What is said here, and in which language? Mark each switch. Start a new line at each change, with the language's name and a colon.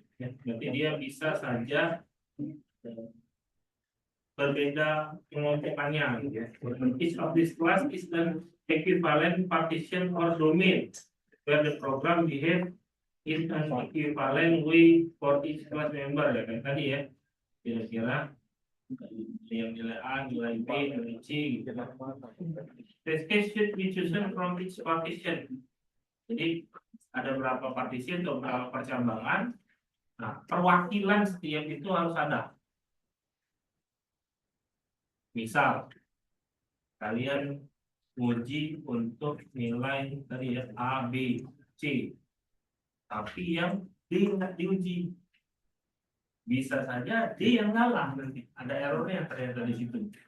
Indonesian: Ya, berarti dia bisa saja berbeda pengelompokannya gitu ya.
English: Each of this class is an equivalent partition or domain where the program behave in an equivalent way for each class member
Indonesian: ya kan tadi ya. Kira-kira yang nilai A, nilai B, nilai C gitu.
English: Test case should be chosen from each partition.
Indonesian: Jadi ada berapa partition atau berapa percambangan. Nah, perwakilan setiap itu harus ada. Misal, kalian uji untuk nilai tadi ya A, B, C, tapi yang D nggak diuji, bisa saja D yang ngalah nanti, ada errornya ternyata di situ.